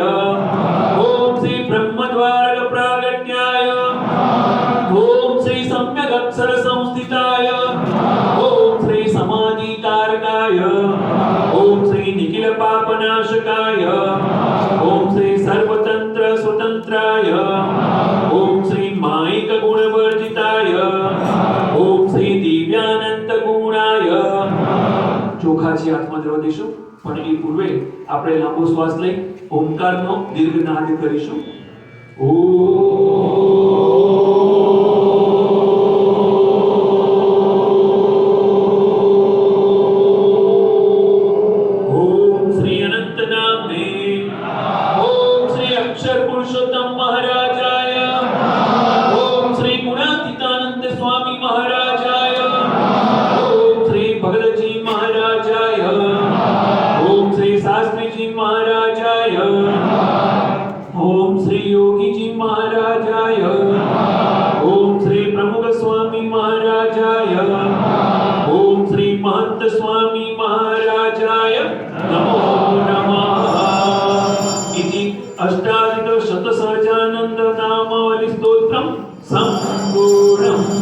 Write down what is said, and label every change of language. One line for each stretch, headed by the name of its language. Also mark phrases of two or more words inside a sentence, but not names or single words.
Sanskrit: ओम श्री ब्रह्म द्वारक प्रागट्याय ओम श्री सम्यक अक्षर संस्थिताय ओम श्री समाधिकारकाय ओम श्री निखिल पापनाशकाय ओम श्री सर्वतंत्र स्वतंत्राय ओम श्री मायिक गुणवर्जिताय ओम श्री दिव्यानंद गुणाय.
Gujarati: ચોખાજી હાથમાં ધરવા દઈશું, પણ એ પૂર્વે આપણે લાંબો શ્વાસ લઈ ઓમકારનો દીર્ઘ નાદ કરીશું.
Sanskrit: ઓમ શ્રી અનંત નામને ઓમ શ્રી અક્ષર પુરુષોત્તમ મહારાજાય ઓમ શ્રી ગુણાતીતાનંદ સ્વામી મહારાજાય ઓમ શ્રી ભગતજી મહારાજાય ઓમ શ્રી શાસ્ત્રીજી મહારાજાય ओम श्री योगी जी महाराजाय ओम श्री प्रमुख स्वामी महाराजाय ओम श्री महंत स्वामी महाराजाय नमो नमः इति अष्टाधिक शतसहजानंद नामावली स्तोत्रम संपूर्णम.